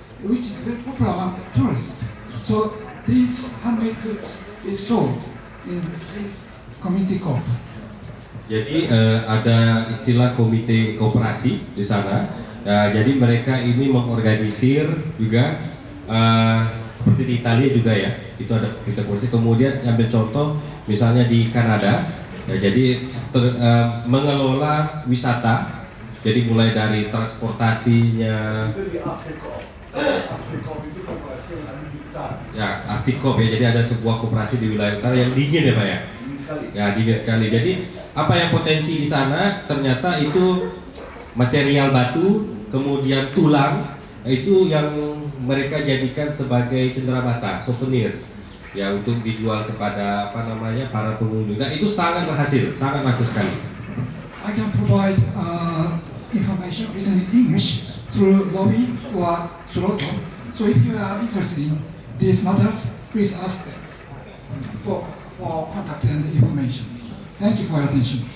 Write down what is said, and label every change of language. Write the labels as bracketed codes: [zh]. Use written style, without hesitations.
[en] which is very popular among tourists. So these handmade goods is sold in this community co-op. [id] Jadi ada istilah komite koperasi di sana. Jadi mereka ini mengorganisir juga seperti di Italia juga ya. Itu ada komite koperasi. Kemudian ambil contoh misalnya di Kanada. Jadi mengelola wisata. Jadi mulai dari transportasinya. Ya, Artikop ya. Jadi ada sebuah koperasi di wilayah utara yang dingin ya Pak ya. Ya, dingin sekali. Jadi apa yang potensi di sana ternyata itu material batu, kemudian tulang, itu yang mereka jadikan sebagai cenderamata, souvenirs. Ya, untuk dijual kepada para pengunjung. Dan itu sangat berhasil, sangat bagus sekali. [en] I can provide information written in English through lobby or Soroto. So if you are interested in these matters, please ask for contact and information. Thank you for your attention.